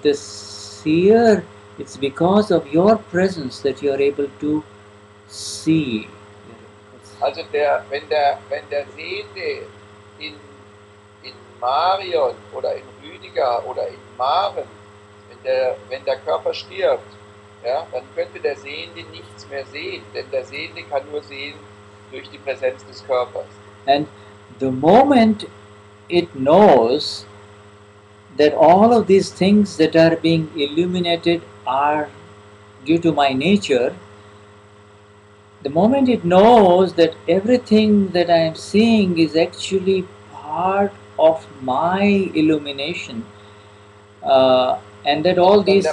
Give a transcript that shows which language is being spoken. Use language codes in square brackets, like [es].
[en] The seer, it's because of your presence that you are able to see. [de] Also wenn der Sehende in Marion oder in Rüdiger oder in Maren, wenn der Körper stirbt, ja, dann könnte der Sehende nichts mehr sehen, denn der Sehende kann nur sehen durch die Präsenz des Körpers. [en] And the moment it knows that all of these things that are being illuminated are due to my nature, the moment it knows that everything that I am seeing is actually part of my illumination, and that all these...